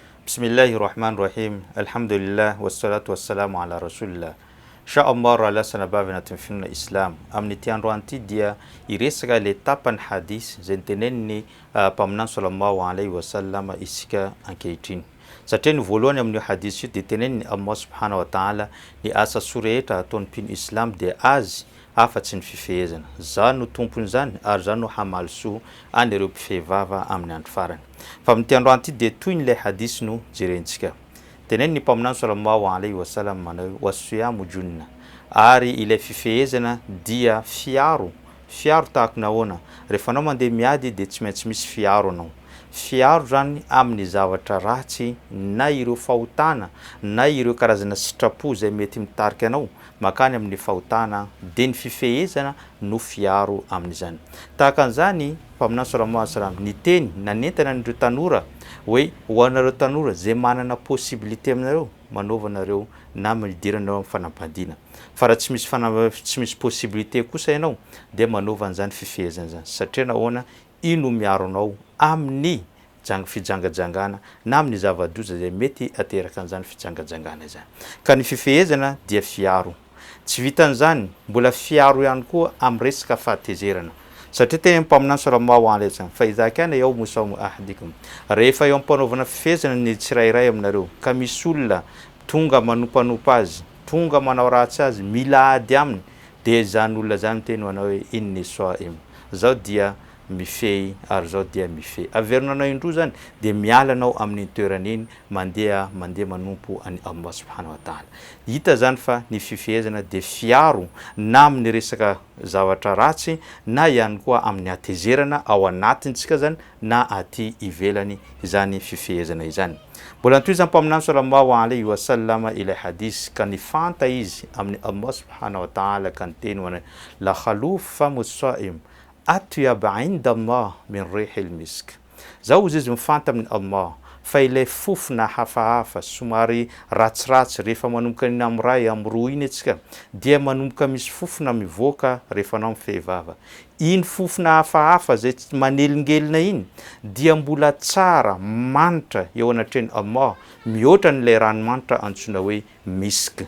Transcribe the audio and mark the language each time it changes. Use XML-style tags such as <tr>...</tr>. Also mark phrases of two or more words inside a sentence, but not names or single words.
<ar>بسم الله الرحمن الرحيم. الحمد لله والصلاة والسلام على رسول الله. إن شاء الله</ar> <mg>ala sanabavina timfina Islam. Amin'ny andro anty dia iresaka le tapany hadis zay niteneniny mpaminany</mg> <ar>صلى الله عليه وسلم</ar> <mg>isika ankehitriny. Satria ny voalohany amin'io hadis io dia teneniny</mg> <ar>الله سبحانه وتعالى</ar> <mg>ny asa soa rehetra ataon'ny mpino Islam dia azy afa-tsy ny fifehezana. Za no tompony zany ary za no hamaly soa an'ireo mpifehivava amin'ny andro farany. Fa amin'ity andro anty dia toy ny le hadis no jerentsika. Teneniny mpaminany</mg> <ar>صلى الله عليه وسلم</ar> <mg>manao</mg> <ar>والصيام جنة.</ar> <mg>Ary ilay fifehezana dia fiaro tahaka nahoana. Rehefa anao mandeha miady dia tsy maintsy misy fiaro anao. Fiaro zany amin'ny zavatra ratsy na ireo fahotana na ireo karazana sitrapo zay mety mitarika anao makany amin'ny fahotana dia ny fifehezana no fiaro amin'izany. Tahaka an'izany mpaminany</mg> <ar>صلى الله عليه وسلم</ar> <mg>ny teny nanentana an'ireo tanora hoe ho anareo tanora zay manana possibilité aminareo manaova anareo na midiranareo amin'ny fanambadiana. Fa raha tsy misy possibilité kosa ianao dia manaova an'izany fifehezana zany. Satria nahoana ino miaro anao amin'ny fijangajangana na amin'ny zava-doza zay mety ateraka an'izany fijangajangana izany. Ka ny fifehezana dia fiaro. Tsy vitan'izany mbola fiaro ihany koa amin'ny resaka fahatezerana. Satria tena mpaminany</mg> <ar>صلى الله عليه وسلم</ar> <mg>fa</mg> <ar>إذا كان يوم صوم أحدكم.</ar> <mg>Rehefa eo ampanaovana fifehezana ny tsirairay aminareo ka misy olona tonga manompanompa azy, tonga manao ratsy azy, mila ady aminy dia zany olona zany teny manao hoe</mg> <ar>إني صائم.</ar> <mg>Zao dia mifehy ary zao dia mifehy. Averinanao indroa zany dia mialanao amin'ny toeran'iny mandeha manompo any</mg> <ar>الله سبحانه وتعالى.</ar> <mg>Hita zany fa ny fifehezana dia fiaro na amin'ny resaka zavatra ratsy na ihany koa amin'ny hatezerana ao anatintsika zany na aty ivelany izany fifehezana izany. Mbola antoy zany mpaminany</mg> <ar>صلى الله عليه وسلم</ar> <mg>ilay hadis ka nifanta izy amin'ny</mg> <ar>الله سبحانه وتعالى</ar> <mg>ka niteny hoe</mg> <ar>لخلوف فم الصائم أطيب عند الله من ريح المسك.</ar> <mg>Zao izy mifanta amin'ny Allah fa ilay fofona hafahafa somary ratsiratsy rehefa manomboka ny amiray amroa iny atsika dia manomboka misy fofona mivoaka rehefa anao mifehivava. Iny fofona hafahafa zay manelingelina iny dia mbola tsara manitra eo anatreny Allah mihoatra n'ilay ranomanitra antsoina hoe misk.</mg>